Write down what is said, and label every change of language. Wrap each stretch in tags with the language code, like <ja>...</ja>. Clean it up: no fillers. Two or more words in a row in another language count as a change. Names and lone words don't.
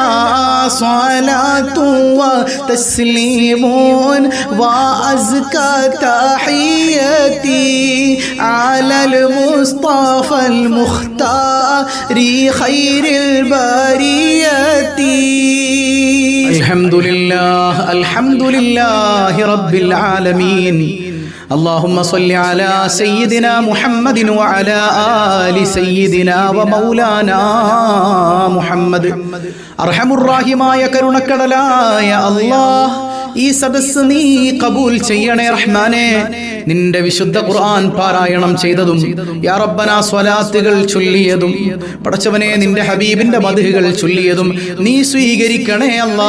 <ar>صلاة وتسليم وأزكى تحياتي على المصطفى المختار خير البرية. الحمد لله رب العالمين اللهم صل على سيدنا محمد وعلى آل سيدنا ومولانا محمد</ar> <ml>അർഹമുർറാഹിമായ കരുണക്കടലായ അല്ലാഹ് ഈ സദസ്സ് നീ കബൂൽ ചെയ്യണേ റഹ്മാനേ. നിന്റെ വിശുദ്ധ ഖുർആൻ പാരായണം ചെയ്തതും</ml> <ar>يا ربنا</ar> <ml>സ്വലാത്തുകൾ ചൊല്ലിയതും പടച്ചവനെ നിന്റെ ഹബീബിന്റെ മദ്ഹുകൾ ചൊല്ലിയതും നീ സ്വീകരിക്കണേ അല്ലാ.</ml>